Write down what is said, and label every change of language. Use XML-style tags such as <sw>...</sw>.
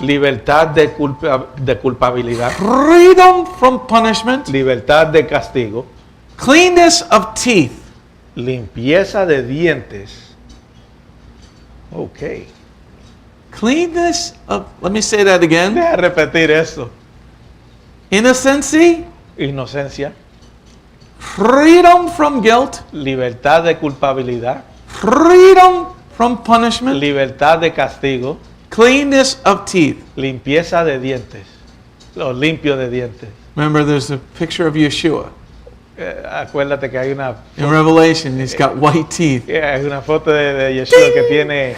<es>libertad de culpabilidad,</es> <en>freedom from punishment,</en> <es>libertad de castigo,</es> <en>cleanness of teeth.</en> <es>limpieza de dientes. Ok.</es> <en>Cleanness of, let me say that again.</en> <es>Deja repetir eso.</es> <en>Innocency,</en> <es>Inocencia,</es> <en>freedom from guilt,</en> <es>libertad de culpabilidad,</es> <en>freedom from punishment,</en> <es>libertad de castigo,</es> <en>cleanness of teeth.</en> <es>limpieza de dientes. Lo limpio de dientes.</es> <en>Remember, there's a picture of Yeshua</en> <es>Acuérdate que hay una,</es> <en>in Revelation. He's got white teeth.</en> <es>hay una foto de Yeshua que tiene</es>